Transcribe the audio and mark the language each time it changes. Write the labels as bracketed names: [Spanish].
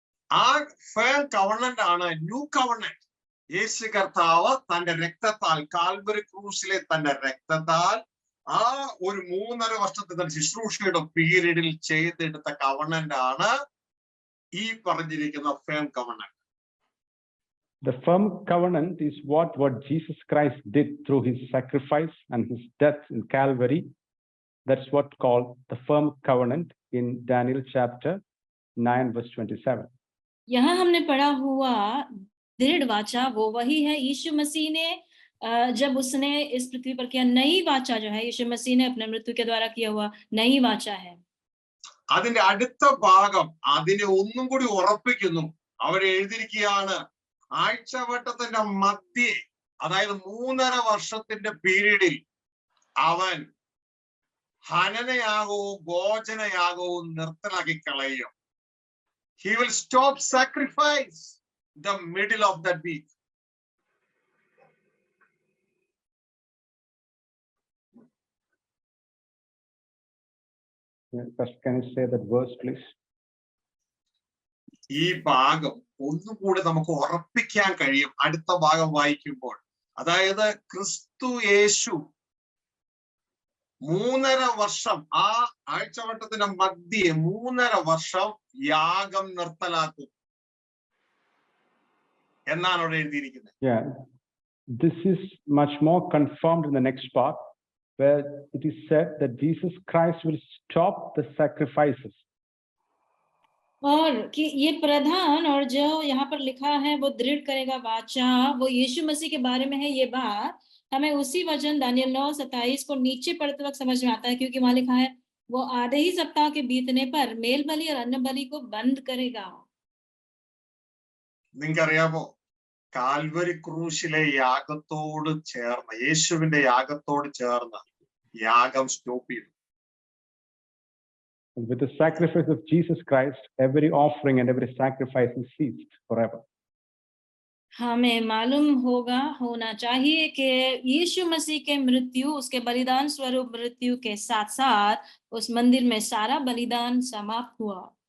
[Malayalam] ആ firm covenant ആണ് new covenant. യേശു കർത്താവ് തന്റെ രക്തത്താൽ, കാൽവരി ക്രൂസിലെ തന്റെ രക്തത്താൽ ആ ഒരു 3.5 വർഷത്തെ ശുശ്രൂഷയുടെ പീരീഡിൽ ചെയ്തെടുത്ത കവണന്റ് ആണ് ഈ പറഞ്ഞിരിക്കുന്ന firm covenant. [English] The firm covenant is what Jesus Christ did through his sacrifice and his death in Calvary. That's what called the firm covenant in Daniel chapter 9 verse 27. [Hindi] यहाँ हमने पढ़ा हुआ दृढ़ वाचा वो वही है यीशु मसीह ने जब उसने इस पृथ्वी पर किया. नई वाचा जो है यीशु मसीह ने अपने मृत्यु के द्वारा किया हुआ नई वाचा है. [Malayalam] അതിന്റെ അടുത്ത ഭാഗം അതിനെ ഒന്നും കൂടി ഉറപ്പിക്കുന്നു. അവർ എഴുതിയിരിക്കുകയാണ്, ആഴ്ചവട്ടത്തിന്റെ മധ്യേ, അതായത് 3.5 വർഷത്തിന്റെ പീരീഡിൽ അവൻ ഹനനയാകവും ഭോജനയാകവും നിർത്തലാക്കി കളയും. [English] He will stop sacrifice the middle of that week. Can you say that verse, please? [Malayalam] ഈ ഭാഗം ഒന്നുകൂടി നമുക്ക് ഉറപ്പിക്കാൻ കഴിയും അടുത്ത ഭാഗം വായിക്കുമ്പോൾ. അതായത് ക്രിസ്തു യേശു 3.5 വർഷം, ആ ആഴ്ചവട്ടത്തിന്റെ മധ്യേ 3.5 വർഷം യാഗം നിർത്തലാക്കും എന്നാണ് അവിടെ എഴുതിയിരിക്കുന്നത്. [English] Yeah, this is much more confirmed in the next part, where it is said that Jesus Christ will stop the sacrifices. [Hindi] और कि ये प्रधान और जो यहाँ पर लिखा है वो दृढ़ करेगा वाचा, वो यीशु मसीह के बारे में है. ये बात हमें उसी वचन दानियल 9:27 को नीचे पढ़ते वक्त समझ में आता है, क्योंकि वहां लिखा है वो आधे ही सप्ताह के बीतने पर मेल बलि और अन्न बलि को बंद करेगा. [Malayalam] നിങ്ങൾക്കറിയാമോ, കാൽവരി ക്രൂശിലെ യാഗത്തോട് ചേർന്ന്, യേശുവിന്റെ യാഗത്തോട് ചേർന്ന് യാഗം സ്റ്റോപ്പ് ചെയ്തു. [English] And with the sacrifice of Jesus Christ, every offering and every sacrifice is ceased forever. [Hindi] हमें मालूम होना चाहिए कि यीशु मसीह के मृत्यु, उसके बलिदान स्वरूप मृत्यु के साथ साथ उस मंदिर में सारा बलिदान समाप्त हुआ.